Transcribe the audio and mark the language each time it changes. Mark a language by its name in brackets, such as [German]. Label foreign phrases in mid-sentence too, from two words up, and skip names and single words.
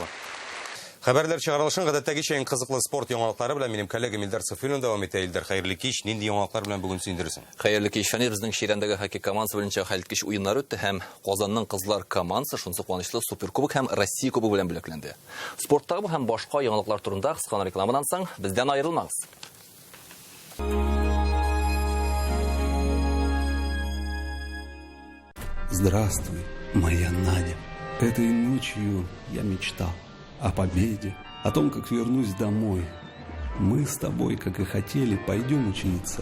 [Tatar] Хәбәрләр чыгарылышын гадәттәгечә иң кызыклы спорт яңалыклары белән минем коллегам Илдар Сафиуллин дәвам итә. Илдар, хәерле кич. Нинди яңалыклар белән бүген сөендерәсең? Хәерле кич. Фәнир безнең Ширәндәге хоккей командасы буенча хәлиткеч уеннар үтте һәм Казанның кызлар командасы шунсы куанычлы суперкубок һәм Россия кубогы белән бүләкләнде. Спорттагы һәм башка яңалыклар турында кыска рекламадан соң бездән аерылмагыз. [Russian] Здравствуй, моя Надя. Этой ночью я мечтал о победе, о том, как вернусь домой. Мы с тобой, как и хотели, пойдем учиться.